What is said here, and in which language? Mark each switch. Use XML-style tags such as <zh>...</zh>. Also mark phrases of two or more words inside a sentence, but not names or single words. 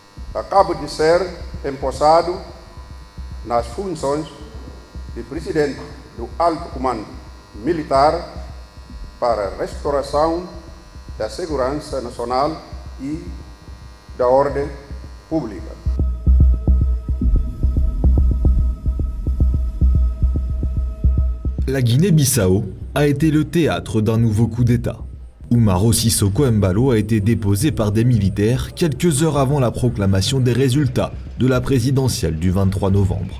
<pt>acaba de ser empossado nas funções de presidente do Alto Comando Militar para a restauração da segurança nacional e da ordem pública.</pt> <fr>La Guinée-Bissau a été le théâtre d'un nouveau coup d'État. Umaro Sissoko Embalo a été déposé par des militaires quelques heures avant la proclamation des résultats de la présidentielle du 23 novembre.</fr>